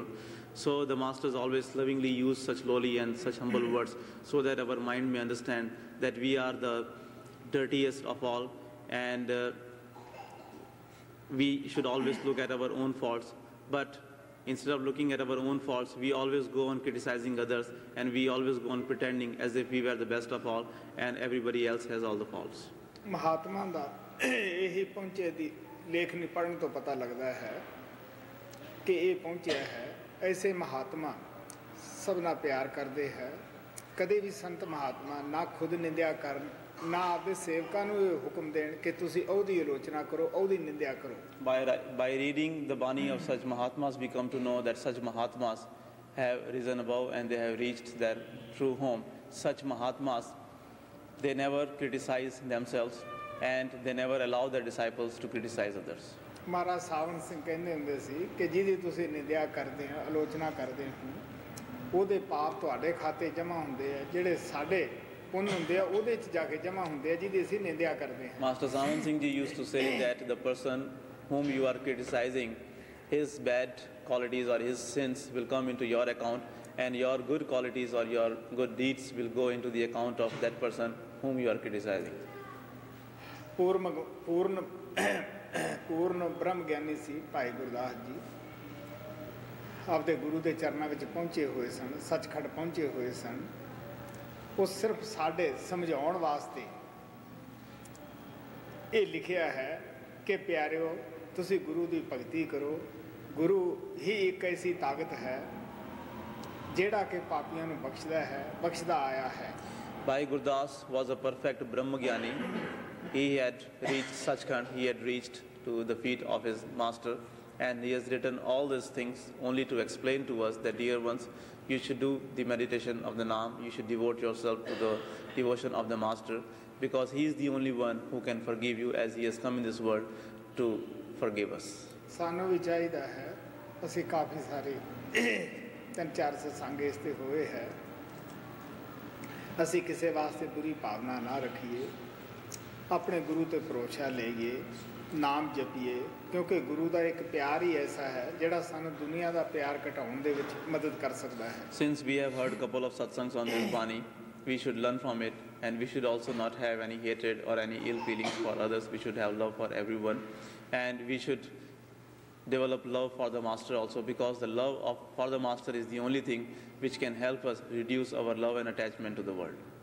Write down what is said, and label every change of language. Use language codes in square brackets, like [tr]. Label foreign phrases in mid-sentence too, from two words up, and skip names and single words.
[en] So the masters always lovingly use such lowly and such humble words so that our mind may understand that we are the dirtiest of all, and we should always look at our own faults. But instead of looking at our own faults, we always go on criticizing others, and we always go on pretending as if we were the best of all and everybody else has all the faults. [pa] ਮਹਾਤਮਾ ਦਾ ਇਹੀ ਪਹੁੰਚੇ ਦੀ ਲੇਖਨੀ ਪੜ੍ਹਨ ਤੋਂ ਪਤਾ ਲੱਗਦਾ ਹੈ ਕਿ ਇਹ ਪਹੁੰਚਿਆ ਹੈ। ਐਸੇ ਮਹਾਤਮਾ ਸਭਨਾ ਪਿਆਰ ਕਰਦੇ ਹੈ। ਕਦੇ ਵੀ ਸੰਤ ਮਹਾਤਮਾ ਨਾ ਖੁਦ ਨਿੰਦਿਆ ਕਰਨ, ਨਾ ਆਪਦੇ ਸੇਵਕਾਂ ਨੂੰ ਇਹ ਹੁਕਮ ਦੇਣ ਕਿ ਤੁਸੀਂ ਉਹਦੀ ਆਲੋਚਨਾ ਕਰੋ, ਉਹਦੀ ਨਿੰਦਿਆ ਕਰੋ। [en] By reading the Bani of such Mahatmas, we come to know that such Mahatmas have risen above and they have reached their true home. Such Mahatmas, they never criticize themselves and they never allow their disciples to criticize others. [pa] ਮਹਾਰਾਜ ਸਾਵਨ ਸਿੰਘ ਕਹਿੰਦੇ ਹੁੰਦੇ ਸੀ ਕਿ ਜਿਹਦੀ ਤੁਸੀਂ ਨਿੰਦਿਆ ਕਰਦੇ ਹੋ, ਆਲੋਚਨਾ ਕਰਦੇ ਹੋ, ਉਹਦੇ ਪਾਪ ਤੁਹਾਡੇ ਖਾਤੇ ਜਮ੍ਹਾਂ ਹੁੰਦੇ ਆ, ਜਿਹੜੇ ਸਾਡੇ ਪੁੰਨ ਹੁੰਦੇ ਆ ਉਹਦੇ 'ਚ ਜਾ ਕੇ ਜਮ੍ਹਾਂ ਹੁੰਦੇ ਆ ਜਿਹਦੀ ਅਸੀਂ ਨਿੰਦਿਆ ਕਰਦੇ ਹਾਂ। [en] Master Savan Singh ji used to say that the person whom you are criticizing, his bad qualities or his sins will come into your account, and your good qualities or your good deeds will go into the account of that person whom you are criticizing. [pa] ਪੂਰਨ ਬ੍ਰਹਮ ਗਿਆਨੀ ਸੀ ਭਾਈ ਗੁਰਦਾਸ ਜੀ, ਆਪਦੇ ਗੁਰੂ ਦੇ ਚਰਨਾਂ ਵਿੱਚ ਪਹੁੰਚੇ ਹੋਏ ਸਨ, ਸੱਚਖੰਡ ਪਹੁੰਚੇ ਹੋਏ ਸਨ। ਉਹ ਸਿਰਫ ਸਾਡੇ ਸਮਝਾਉਣ ਵਾਸਤੇ ਇਹ ਲਿਖਿਆ ਹੈ ਕਿ ਪਿਆਰਿਓ ਤੁਸੀਂ ਗੁਰੂ ਦੀ ਭਗਤੀ ਕਰੋ। ਗੁਰੂ ਹੀ ਇੱਕ ਐਸੀ ਤਾਕਤ ਹੈ ਜਿਹੜਾ ਕਿ ਪਾਪੀਆਂ ਨੂੰ ਬਖਸ਼ਦਾ ਆਇਆ ਹੈ। [en] Bhai Gurdas was a perfect Brahmagyani. He had reached Sachkhand, he had reached to the feet of his master, and he has written all these things only to explain to us that, dear ones, you should do the meditation of the Naam, you should devote yourself to the devotion of the master, because he is the only one who can forgive you, as he has come in this world to forgive us. [pa] ਸਾਨੂੰ ਵੀ ਚਾਹੀਦਾ ਹੈ, ਅਸੀਂ ਕਾਫੀ ਸਾਰੇ 3-4 ਸਤਸੰਗ ਇਸ 'ਤੇ ਹੋਏ ਹੈ, ਅਸੀਂ ਕਿਸੇ ਵਾਸਤੇ ਬੁਰੀ ਭਾਵਨਾ ਨਾ ਰੱਖੀਏ, ਆਪਣੇ ਗੁਰੂ 'ਤੇ ਭਰੋਸਾ ਲਈਏ, ਨਾਮ ਜਪੀਏ, ਕਿਉਂਕਿ ਗੁਰੂ ਦਾ ਇੱਕ ਪਿਆਰ ਹੀ ਐਸਾ ਹੈ ਜਿਹੜਾ ਸਾਨੂੰ ਦੁਨੀਆ ਦਾ ਪਿਆਰ ਘਟਾਉਣ ਦੇ ਵਿੱਚ ਮਦਦ ਕਰ ਸਕਦਾ ਹੈ। [en] Since we have heard a couple of satsangs on this Bani, we should learn from it, and we should also not have any hatred or any ill feelings for others. We should have love for everyone, and we should develop love for the master also, because the love for the master is the only thing which can help us reduce our love and attachment to the world.